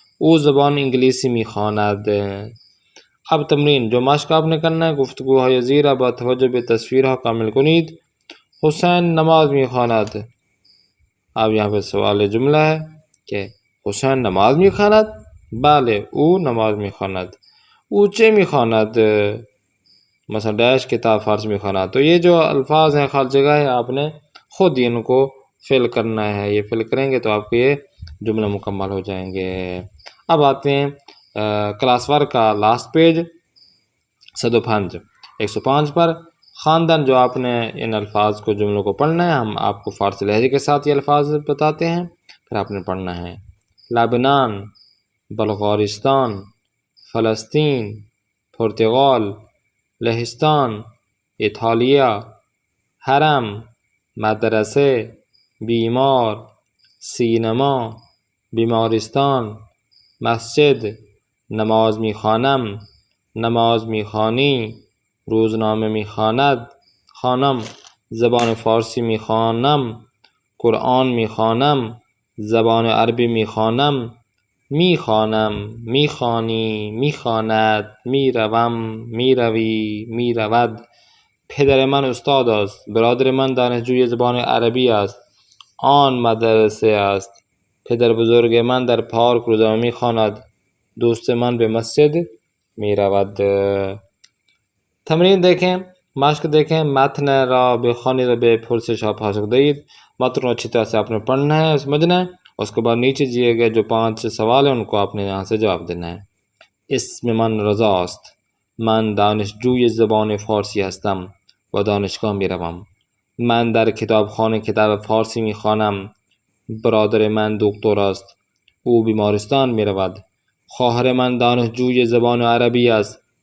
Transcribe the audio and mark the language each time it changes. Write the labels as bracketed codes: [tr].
[fa] او زبان انگلیسی میخواند. [ur] اب تمرین جو مشق آپ نے کرنا ہے، [fa] گفتگو های زیر با توجه به تصویرها کامل کنید. حسین نماز میخواند. [ur] اب یہاں پہ سوال جملہ ہے کہ [fa] حسین نماز میخواند؟ بله او نماز میخواند. او چه میخواند؟ مثلا ڈیش کتاب فارسی میخواند. [ur] تو یہ جو الفاظ ہیں خالی جگہ ہے، آپ نے خود ہی ان کو فل کرنا ہے. یہ فل کریں گے تو آپ کے یہ جملے مکمل ہو جائیں گے. اب آتے ہیں کلاس ورک کا لاسٹ پیج 105 پر. خاندان جو آپ نے ان الفاظ کو جملوں کو پڑھنا ہے، ہم آپ کو فارسی لہجے کے ساتھ یہ الفاظ بتاتے ہیں، پھر آپ نے پڑھنا ہے. [fa] لبنان، بلغارستان، فلسطین، پرتغال، لہستان، ایتالیہ، حرم، مدرسه، بیمار، سینما، بیمارستان، مسجد، نماز میخوانم، نماز میخوانی، روزنامه میخواند، خوانم، زبان فارسی میخوانم، قرآن میخوانم، زبان عربی میخوانم، میخوانم، میخوانی، میخواند، میروم، میروی، میرود. پدر من استاد است. برادر من دانشجوی زبان عربی است. آن مدرسه است. پدر بزرگ من در پارک روزنامه میخواند. دوست من به مسجد میرود. [ur] تمرین دیکھیں، مشق دیکھیں. [fa] متن را بخوانید و به پرسش ها پاسخ دهید. [ur] متن رو اچھی طرح سے آپ نے پڑھنا ہے، سمجھنا ہے اس کے بعد نیچے دیے گئے جو 5 سوال ہیں ان کو آپ نے یہاں سے جواب دینا ہے. [fa] اسم من رضاست. من دانشجوی زبان فارسی هستم و دانشگاه میروم. من در کتابخانه کتاب فارسی میخوانم. برادر من دکتر است. او بیمارستان میرود. خواهر من دانشجوی زبان عربی است.